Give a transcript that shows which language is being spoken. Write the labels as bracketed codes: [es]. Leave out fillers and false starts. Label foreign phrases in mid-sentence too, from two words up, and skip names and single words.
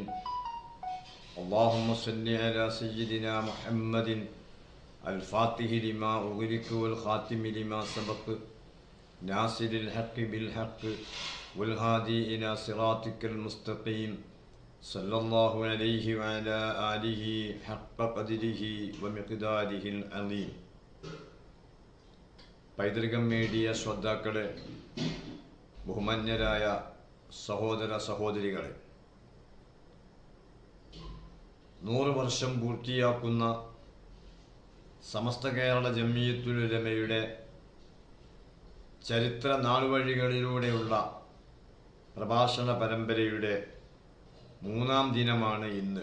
[ar] اللهم صل على سيدنا محمد الفاتح لما أغلق والخاتم لما سبق ناصر الحق بالحق والهادي إلى صراطك المستقيم صلى الله عليه وعلى آله حق قدره ومقداره العظيم. [ml] പൈതൃകം മീഡിയ ശ്രോതാക്കളെ, ബഹുമാന്യരായ സഹോദര സഹോദരികളെ, 100 വർഷം പൂർത്തിയാക്കുന്ന സമസ്ത കേരള ജംഇയ്യത്തുൽ ഉലമയുടെ ചരിത്ര നാളുവഴികളിലൂടെയുള്ള പ്രഭാഷണ പരമ്പരയുടെ 3-ാം ദിനമാണ് ഇന്ന്.